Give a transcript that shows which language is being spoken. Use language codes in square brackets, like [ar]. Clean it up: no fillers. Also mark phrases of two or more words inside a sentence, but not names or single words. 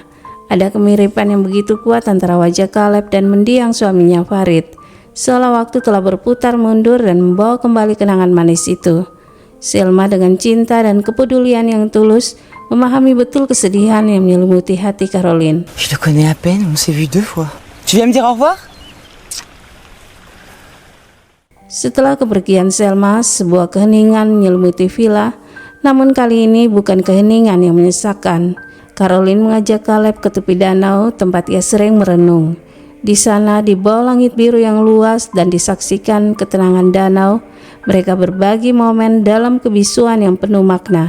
[id] Ada kemiripan yang begitu kuat antara wajah Caleb dan mendiang suaminya Farid, seolah waktu telah berputar mundur dan membawa kembali kenangan manis itu. Selma dengan cinta dan kepedulian yang tulus memahami betul kesedihan yang menyelimuti hati Caroline. [fr] Je te connais à peine, on s'est vu 2 fois. Tu viens me dire au revoir? [id] Setelah kepergian Selma, sebuah keheningan menyelimuti villa, namun kali ini bukan keheningan yang menyesakkan. Caroline mengajak Caleb ke tepi danau tempat ia sering merenung. Di sana, di bawah langit biru yang luas dan disaksikan ketenangan danau, mereka berbagi momen dalam kebisuan yang penuh makna.